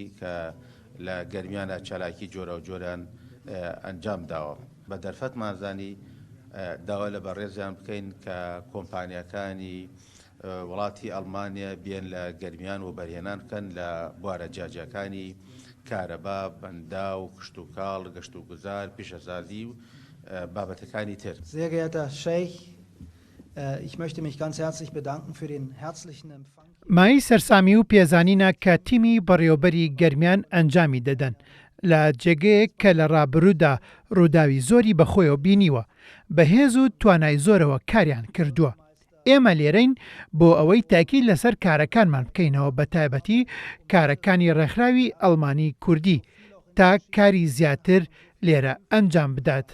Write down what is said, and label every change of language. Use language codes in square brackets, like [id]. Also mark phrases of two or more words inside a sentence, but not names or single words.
[ckb] کە لە گەرمیانە چالاکی جۆرا و جۆران ئەنجام داوە بە دەرفەتمانزانی داوا لە بەڕێزیان بکەین کە کۆمپانیەکانی وڵاتی ئەڵمانیا بێن لە گەرمیان و بەرهێنان بکەن لە بوارە جیاجەکانی کارەبا بەندا و کشتتوکاڵ گەشت و گوزار پیشەسازی و بابەتەکانی تر. [de] Sehr geehrter Scheich, ich möchte mich ganz herzlich bedanken für den herzlichen Empfang. [ckb] مای سەرسامی و پێزانینە کە تیمی بەڕێوەبەری گەرمیان ئەنجامی دەدەن لە جێگەیەک کە لە ڕابردوودا ڕووداوی زۆری بەخۆیەوە بینیوە بەهێز و توانای زۆرەوە کاریان کردووە. ئێمە لێرەین بۆ ئەوەی تاکید لەسەر کارەکانمان بکەینەوە بە تایبەتی کارەکانی ڕێکخراوی ئەڵمانی کوردی تا کاری زیاتر لێرە ئەنجام بدات.